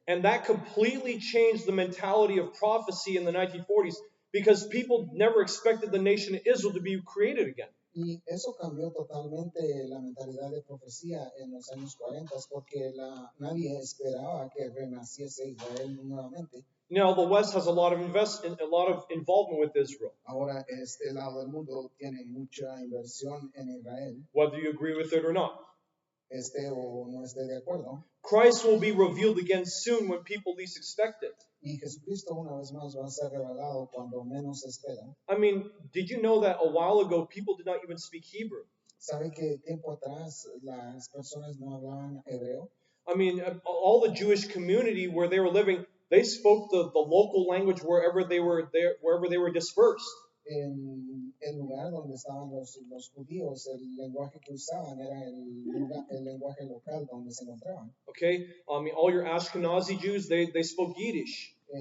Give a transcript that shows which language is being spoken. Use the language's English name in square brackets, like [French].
[English] And that completely changed the mentality of prophecy in the 1940s because people never expected the nation of Israel to be created again. [Spanish] Y eso cambió totalmente la mentalidad de profecía en los años 40 porque nadie esperaba que renaciese Israel nuevamente. [English] Now the West has a lot of involvement with Israel. [Spanish] Ahora este lado del mundo tiene mucha inversión en Israel. [English] Whether you agree with it or not. [Spanish] Esté o no esté de acuerdo. [English] Christ will be revealed again soon when people least expect it. [Spanish] Y Jesucristo una vez más va a ser revelado cuando menos se espera. [English] I mean, did you know that a while ago people did not even speak Hebrew? [Spanish] ¿Sabe que tiempo atrás las personas no hablaban hebreo? [English] I mean, all the Jewish community where they were living, they spoke the local language wherever they were dispersed. [Spanish] En el lugar donde estaban los judíos, el lenguaje que usaban era el lenguaje local donde se encontraban. [English] Okay, I mean, all your Ashkenazi Jews, they spoke Yiddish.